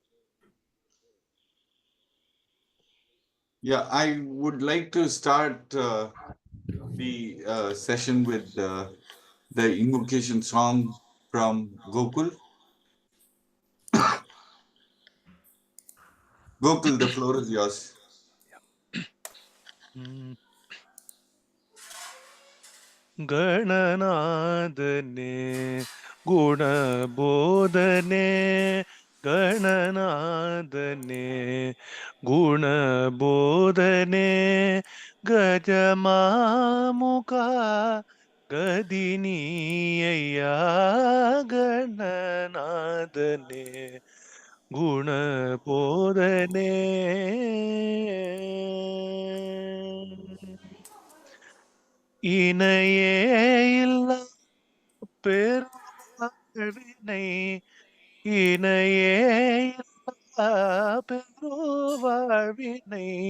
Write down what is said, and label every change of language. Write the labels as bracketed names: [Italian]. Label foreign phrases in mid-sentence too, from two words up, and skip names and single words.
[English] Yeah, I would like to start the session with the invocation song from Gokul. Gokul, the floor is yours. [Kannada] ಗಣನಾದನೆ ಗುಣಬೋಧನೆ ಗಣನಾದನೆ ಗುಣಬೋಧನೆ ಗಜಮಾಮುಖ ಗದಿನೀಯ ಗಣನಾದನೆ ಗುಣಬೋಧನೆ [Tamil] இணையே இல்லா பெருவாழ்வினை இணையே இல்லா பெருவாழ்வினை